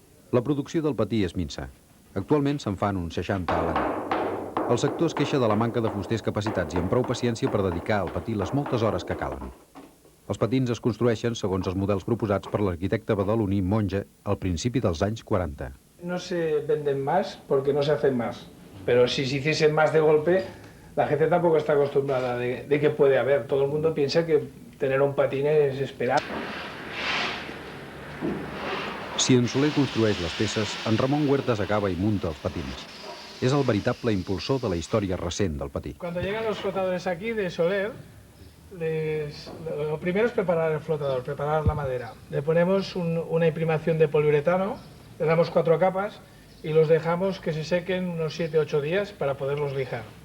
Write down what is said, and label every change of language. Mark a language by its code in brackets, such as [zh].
[ca] La producció del patí és minsa. Actualment se'n fan uns 60 a l'any. El sector es queixa de la manca de fusters capacitats i amb prou paciència per dedicar al patí les moltes hores que calen. Els patins es construeixen segons els models proposats per l'arquitecte badaloní Monge al principi dels anys 40. [es] No se venden más porque no se hacen más, pero si se hiciesen más de golpe, la gente tampoco está acostumbrada de que puede haber. Todo el mundo piensa que tener un patín es esperar. [ca] Si en Soler construeix les peces, en Ramon Huertas acaba i munta els patins. És el veritable impulsor de la història recent del patí. [es] Cuando llegan los flotadores aquí de Soler, lo primero es preparar el flotador, preparar la madera. Le ponemos una imprimación de poliuretano, le damos 4 capas y los dejamos que se sequen unos 7-8 días para poderlos lijar.